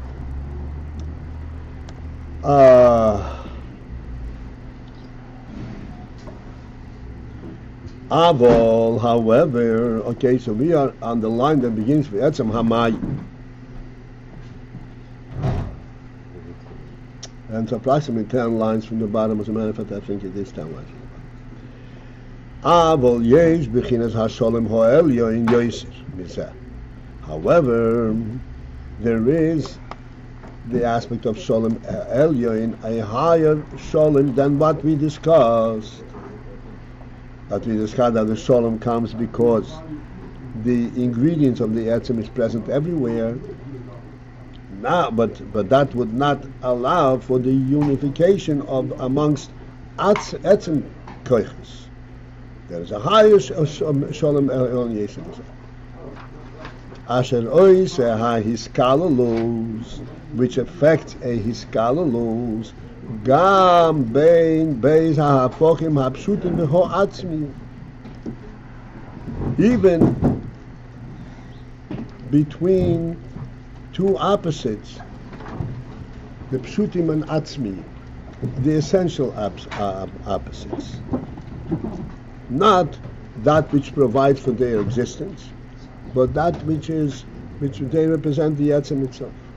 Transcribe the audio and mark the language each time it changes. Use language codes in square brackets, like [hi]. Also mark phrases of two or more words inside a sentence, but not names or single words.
[en] Avol, however, okay, so we are on the line that begins with Etzem Hamay. And it's approximately 10 lines from the bottom. As a matter of fact, I think it is 10 lines. [he] אבל יש בחינת השלום העליון עוד יותר. [en] However, there is the aspect of [he] שלום עליון, [en] a higher Shalom than what we discussed. That we discussed that the Shalom comes because the ingredients of the Etzem is present everywhere. Now, but that would not allow for the unification of amongst [he] עצם כוחות. [en] There is a higher [he] שלום עליון יסוד. אשר אות ה התכללות, [en] which affects a hiskalalus, [he] גם בין ב' ההפכים הפשוטים והעצמי. [en] Even between two opposites, the pshutim and atzmi, the essential opposites, not that which provides for their existence, but that which they represent the Etzem itself.